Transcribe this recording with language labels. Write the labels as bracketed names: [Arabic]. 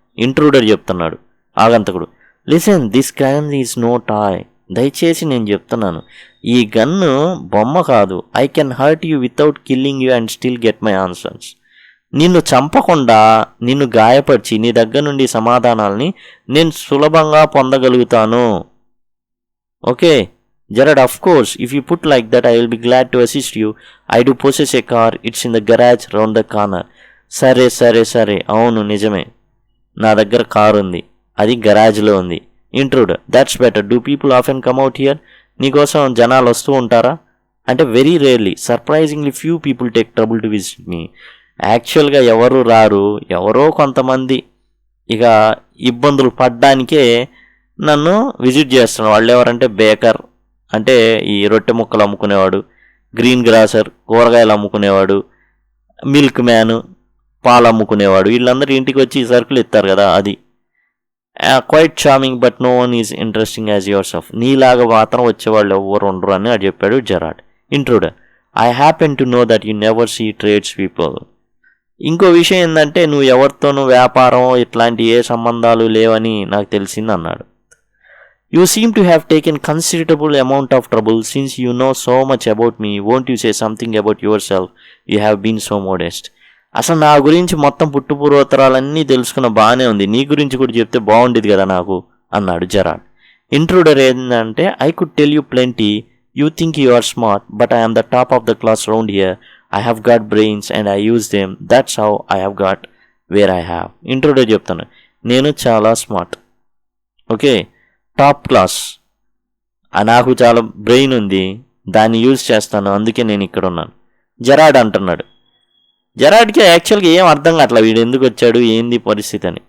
[English] intruder [Telugu] చెప్తున్నాడు. ఆగంతకుడు. [English] Listen, this gun is no toy. [Telugu] దయచేసి నేను చెప్తున్నాను, ఈ గన్ను బొమ్మ కాదు. [English] I can hurt you without killing you and still get my answers. [Telugu] నిన్ను చంపకుండా నిన్ను గాయపరిచి నీ దగ్గర నుండి సమాధానాలని నేను సులభంగా పొందగలుగుతాను. [English] Okay Jared, of course, if you put like that, I will be glad to assist you. I do possess a car. It's in the garage round the corner. [Telugu] సరే, అవును నిజమే, నా దగ్గర కారు ఉంది, అది గరాజ్లో ఉంది. [English] Intruder. That's better. Do people often come out here? [Telugu] నీకోసం జనాలు వస్తూ ఉంటారా? [English] అంటే very rarely, surprisingly few people take trouble to visit me. [Telugu] యాక్చువల్గా ఎవరు రారు, ఎవరో కొంతమంది ఇక ఇబ్బందులు పడ్డానికే నన్ను విజిట్ చేస్తున్నారు. వాళ్ళు ఎవరంటే బేకర్ అంటే ఈ రొట్టె ముక్కలు అమ్ముకునేవాడు, గ్రీన్ గ్రాసర్ కూరగాయలు అమ్ముకునేవాడు, మిల్క్ మ్యాన్ పాలు అమ్ముకునేవాడు, వీళ్ళందరూ ఇంటికి వచ్చి సరుకులు ఇస్తారు కదా, అది. [English] Quite charming but no one is interesting as yourself. [Telugu] నీలాగా మాత్రం వచ్చేవాళ్ళు ఎవరు ఉండరు అని అది చెప్పాడు జెరాడ్. [English] Intruder. I happen to know that you never see trades people. [Telugu] ఇంకో విషయం ఏంటంటే నువ్వు ఎవరితోనూ వ్యాపారం ఇట్లాంటి ఏ సంబంధాలు లేవని నాకు తెలిసింది అన్నాడు. [English] You seem to have taken considerable amount of trouble since you know so much about me. Won't you say something about yourself? You have been so modest. [Telugu] అసలు నా గురించి మొత్తం పుట్టుపూర్వోత్తరాలన్నీ తెలుసుకున్న బాగానే ఉంది, నీ గురించి కూడా చెప్తే బాగుండేది కదా నాకు అన్నాడు జెరాడ్. ఇంట్రూడర్ ఏంటంటే [English] I could tell you plenty You think you are smart, but I am the top of the class round here. I have got brains and I use them. That's how I have got where I have. [Telugu] ఇంట్రోలో చెప్తాను, నేను చాలా smart, okay, top class, నాకు చాలా brain ఉంది, దాన్ని use చేస్తాను, అందుకే నేను ఇక్కడ ఉన్నాను. జెరాడ్ అంటున్నాడు. జెరాడ్కి యాక్చువల్గా ఏం అర్థం కావట్లేదు, వీడు ఎందుకు వచ్చాడు, ఏంది పరిస్థితి అని.